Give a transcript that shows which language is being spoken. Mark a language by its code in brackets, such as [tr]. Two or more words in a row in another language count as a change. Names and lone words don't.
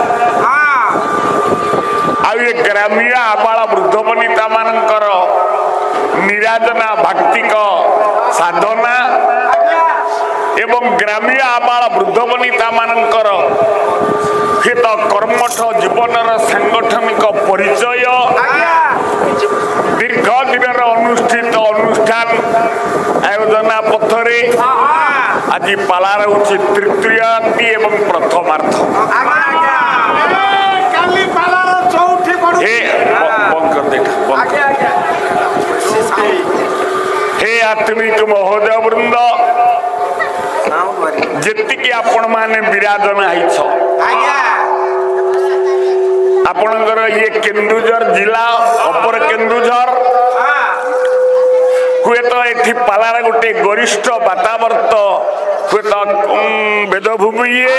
[or] ଆଉ ଏ ଗ୍ରାମ୍ୟ ଆବାଳ ବୃଦ୍ଧ ବନିତା ମାନଙ୍କର ନିରାଜନା ଭାକ୍ତିକ ସାଧନା ଏବଂ ଗ୍ରାମ୍ୟ ଆବାଳ ବୃଦ୍ଧ ବନିତା ମାନଙ୍କର ହିତ କର୍ମଠ ଜୀବନର ସାଂଗଠନିକ ପରିଚୟ ଦୀର୍ଘ ଦିନର ଅନୁଷ୍ଠିତ ଅନୁଷ୍ଠାନ ଆୟୋଜନା ପଥରେ ଆଜି ପାଲାର ହେଉଛି ତୃତୀୟାର୍ଥୀ ଏବଂ ପ୍ରଥମାର୍ଥ। ହେ ଆତ୍ମିକ ମହୋଦୟ ବୃନ୍ଦ ଯେତିକି ଆପଣ ମାନେ ବିରାଜନା ହିଛ ଆପଣଙ୍କର ଏ କେନ୍ଦୁଝର ଜିଲ୍ଲା ଅପର କେନ୍ଦୁଝର ହୁଏ ତ ଏଠି ପାଲାର ଗୋଟେ ଗରିଷ୍ଠ ବାତାବରଣ ହୁଏ ତ ବେଦଭୂମି